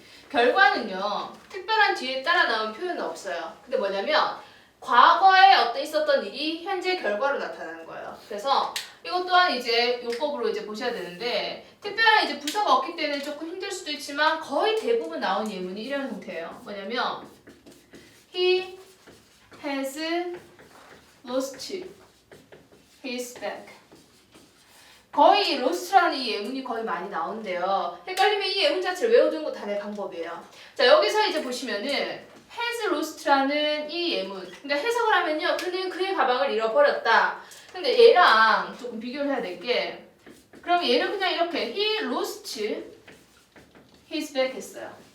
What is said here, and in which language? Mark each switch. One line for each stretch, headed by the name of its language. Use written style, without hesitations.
Korean: 결과는요, 특별한 뒤에 따라 나온 표현은 없어요. 근데 뭐냐면 과거에 어떤 있었던 일이 현재 결과로 나타나는 거예요. 그래서 이것 또한 이제 용법으로 이제 보셔야 되는데, 특별한 이제 부사가 없기 때문에 조금 힘들 수도 있지만 거의 대부분 나온 예문이 이런 형태예요. 뭐냐면
English: He has lost his bag.
Korean: 거의 lost라는 이 예문이 거의 많이 나오는데요. 헷갈리면 이 예문 자체를 외워두는 것도 하나의 방법이에요. 자, 여기서 이제 보시면은 has lost라는 이 예문. 그러니까 해석을 하면요, 그는 그의 가방을 잃어버렸다. 근데 얘랑 조금 비교를 해야 될 게, 그럼 얘는 그냥 이렇게
English: he lost his bag
Korean: 했어요.